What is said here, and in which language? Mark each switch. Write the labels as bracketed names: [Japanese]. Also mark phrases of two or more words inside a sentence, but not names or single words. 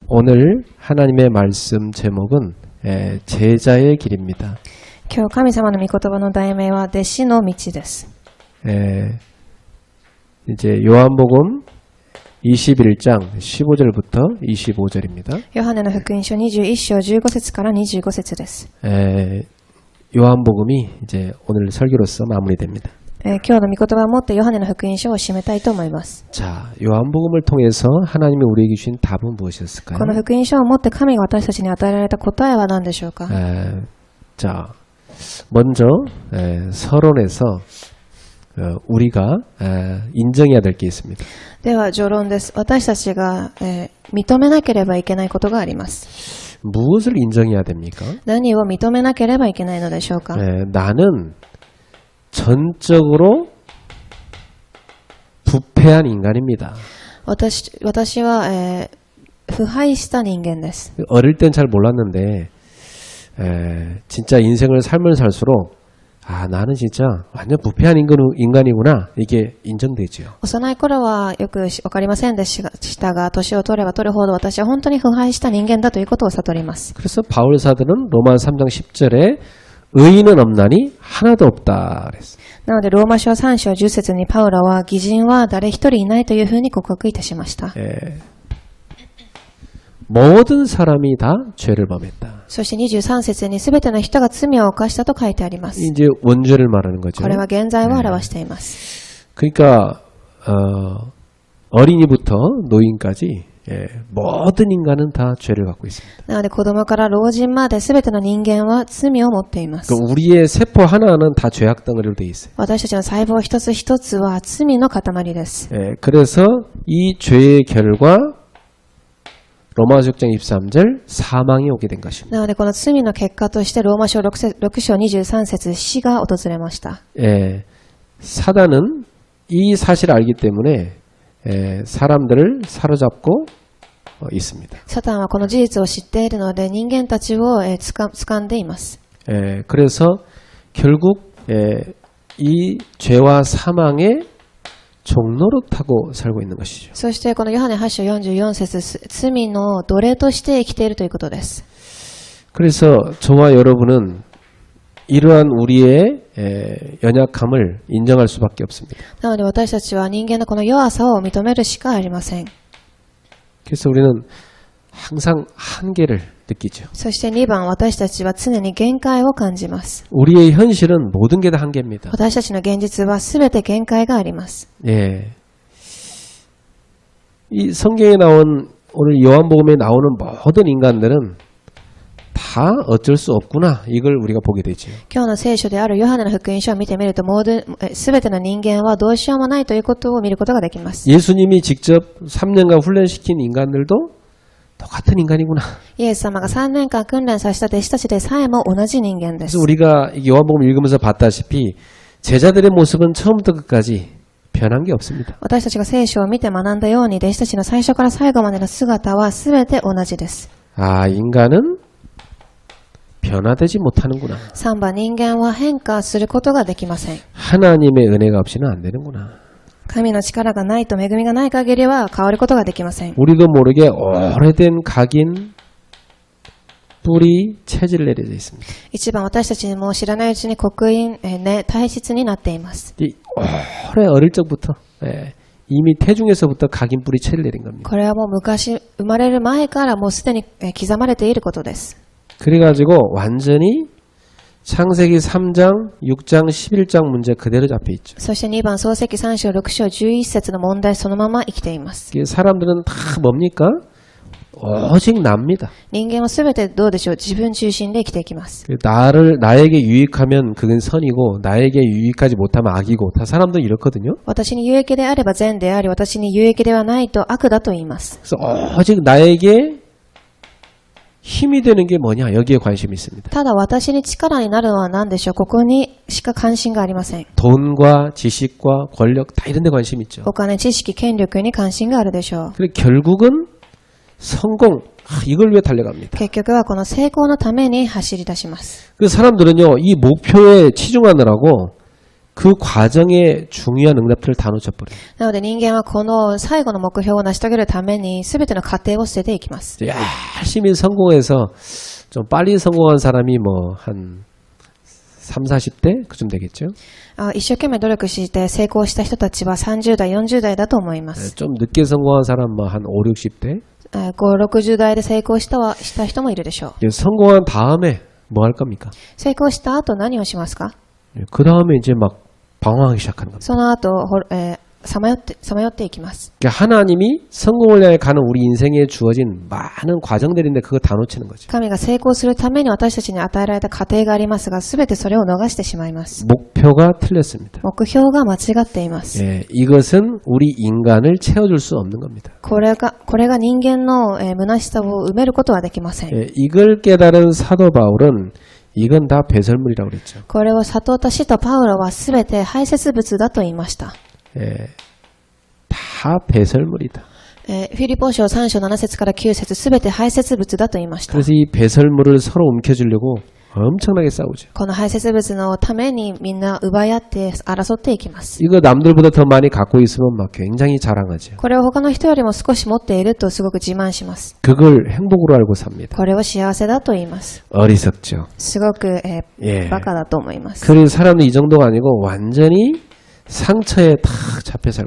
[Korean] 오늘 하나님의 말씀 제목은 제자의 길입니다. [Japanese] 今日神様の御言葉の題名は弟子の道です。 [Korean] 이제 요한복음 21장 15절부터 25절입니다. [Japanese] ヨハネの福音書21章15節から25節です。 [Korean] 요한복음이 이제 오늘 설교로서 마무리됩니다. [Japanese] 今日の御言葉をもってヨハネの福音書を締めたいと思います。 [Korean] 자, 요한복음을 통해서 하나님이 우리에게 주신 답은 무엇이었을까요? [Japanese] この福音書をもって神が私たちに与えられた答えは何でしょうか。 [Korean] 자, 먼저 서론에서 우리가 인정해야 될 게 있습니다. [Japanese] では序論です。私たちが、認めなければいけないことがあります。 [Korean] 무엇을 인정해야 됩니까? [Japanese] 何を認めなければいけないのでしょうか。 [Korean] 나는 전적으로 부패한 인간입니다. [Japanese] 私は、腐敗した人間です。 [Korean] 어릴 땐 잘 몰랐는데 진짜 인생을 살면 살수록 나는 진짜 완전 부패한 인간이구나 이게 인정되죠. [Japanese] 幼い頃はよくわかりませんでしたが、年を取れば取るほど私は本当に腐敗した人間だということを悟ります。 [Korean] 그래서 바울 사도는 로마 3장 10절에 의인은 없나니 하나도 없다 그랬어요. [Japanese] なのでローマ書3章10節にパウロは義人は誰一人いないというふうに告白いたしました。 [Korean] 모든 사람이 다 죄를 범했다. [Japanese] そして23節に全ての人が罪を犯したと書いてあります。 [Korean] 이제 원죄를 말하는 거죠. [Japanese] これは現在を表しています。 [Korean] 그러니까 어린이부터 노인까지 모든 인간은 다 죄를 갖고 있습니다. [Japanese] なので子供から老人まで全ての人間は罪を持っています。 [Korean] 그러니까 우리의 세포 하나는 다 죄악 덩어리로 돼 있어요. [Japanese] 私たちの細胞一つ一つは罪の塊です。 [Korean] 그래서 이 죄의 결과 로마서 6장 23절 사망이 오게 된 것입니다. [Japanese] なのでこの罪の結果としてローマ書 6章23節死が訪れました。 [Korean] 사단은 이 사실을 알기 때문에 사람들을 사로잡고 있습니다. [Japanese] サタンはこの事実を知っているので人間たちを掴んでいます。 [Korean] 그래서 결국 이 죄와 사망의 종로로 타고 살고 있는 것이죠. [Japanese] そしてこのヨハネ8章44節罪の奴隷として生きているということです。 [Korean] 그래서 저와 여러분은 이러한 우리의 연약함을 인정할 수밖에 없습니다. [Japanese] なので私たちは人間のこの弱さを認めるしかありません。 [Korean] 그래서 우리는 항상 한계를 느끼죠. [Japanese] そして2番、私たちは常に限界を感じます。 [Korean] 우리의 현실은 모든 게 다 한계입니다. [Japanese] 私たちの現実は全て限界があります。 [Korean] 이 성경에 나온 오늘 요한복음에 나오는 모든 인간들은 다 어쩔 수 없구나 이걸 우리가 보게 되죠. [Japanese] 今日の聖書であるヨハネの福音書を見てみると、全ての人間はどうしようもないということを見ることができます。 [Korean] 예수님이 직접 3년간 훈련시킨 인간들도 똑같은 인간이구나. [Japanese] イエス様が3年間訓練させた弟子たちでさえも同じ人間です。 [Korean] 그래서 우리가 요한복음 읽으면서 봤다시피 제자들의 모습은 처음부터 끝까지 변한 게 없습니다. [Japanese] 私たちが聖書を見て学んだように、弟子たちの最初から最後までの姿は全て同じです。 [Korean] 인간은 변화되지 못하는구나. [Japanese] 3 番、人間は変化することができません。 [Korean] 하나님의 은혜가 없이는 안 되는구나. [Japanese] 神の力がないと、恵みがない限りは変わることができません。 [Korean] 우리도 모르게 오래된 각인 뿌리 체질 내려져 있습니다. [Japanese] 1 番、私たちも知らないうちに刻印、体質になっています。 [Korean] 오래 어릴 적부터 이미 태중에서부터 각인 뿌리 체질 내린 겁니다. [Japanese] これはもう昔、生まれる前からもうすでに刻まれていることです。 [Korean] 그래가지고 완전히 창세기 3장, 6장, 11장 문제 그대로 잡혀 있죠. [Japanese] そして2番、創世記3章6章11節の問題そのまま生きています。 [Korean] 사람들은 다 뭡니까? 오직 납니다. [Japanese] 人間はすべてどうでしょう、自分中心で生きていきます。 [Korean] 나에게 유익하면 그건 선이고 나에게 유익하지 못하면 악이고 다 사람들은 이렇거든요. [Japanese] 私に有益であれば善であり、私に有益ではないと悪だと言います。 [Korean] 그래서 오직 나에게 힘이 되는 게 뭐냐 여기에 관심이 있습니다. [Japanese] ただ私に力になるのは何でしょう、ここにしか関心がありません。 [Korean] 돈과 지식과 권력 다 이런 데 관심이 있죠. [Japanese] お金、知識、権力に関心があるでしょう。 [Korean] 그리고 결국은 성공 이걸 위해 달려갑니다. [Japanese] 結局はこの成功のために走り出します。 [Korean] 그 사람들은요 이 목표에 치중하느라고 그 과정의 중요한 응답들을 다 놓쳐버려요. [Japanese] なので人間はこの最後の目標を成し遂げるために全ての過程を捨てていきます。 [Korean] 열심히 성공해서 좀 빨리 성공한 사람이 뭐 한 3, 40대 그쯤 되겠죠. [Japanese] 一生懸命努力して成功した人たちは30代、40代だと思います。 [Korean] 좀 늦게 성공한 사람 뭐 한 5, 60대. [Japanese] 5、60 代で成功した人もいるでしょう。 [Korean] 성공한 다음에 뭐 할 겁니까? [Japanese] 成功した後何をしますか？ [Korean] 그 다음에 이제 막 방황하기 시작하는 겁니다. [Japanese] その後、さまよっていきます。 [Korean] 그러니까 하나님이 성공을 향해 가는 우리 인생에 주어진 많은 과정들인데 그거 다 놓치는 거죠. [Japanese] 神が成功するために私たちに与えられた過程がありますが、すべてそれを逃してしまいます。 [Korean] 목표가 틀렸습니다. [Japanese] 目標が間違っています。 [Korean] 예, 이것은 우리 인간을 채워줄 수 없는 겁니다. [Japanese] これが人間の虚しさを埋めることはできません。 [Korean] 예, 이걸 깨달은 사도 바울은 이건 다 배설물이라고 그랬죠. [Japanese] これを悟った使徒パウロはすべて排泄物だと言いました。 [Korean] 예, 다 배설물이다. [Japanese] フィリポ書3章7節から9節すべて排泄物だと言いました。 [Korean] 그래서 이 배설물을 서로 움켜쥐려고 엄청나게 싸우죠. [Japanese] この排泄物のためにみんな奪い合って争っていきます。 [Korean] 이거 남들보다 더 많이 갖고 있으면 막 굉장히 자랑하죠. [Japanese] これを他の人よりも少し持っているとすごく自慢します。 [Korean] 그걸 행복으로 알고 삽니다. [Japanese] これを幸せだと言います。 [Korean] 어리석죠. [Japanese] すごく、 [Korean] 예. [Japanese] バカだと思います。 [Korean] 그래서 사람은 이 정도가 아니고 완전히 상처에 탁 잡혀 살고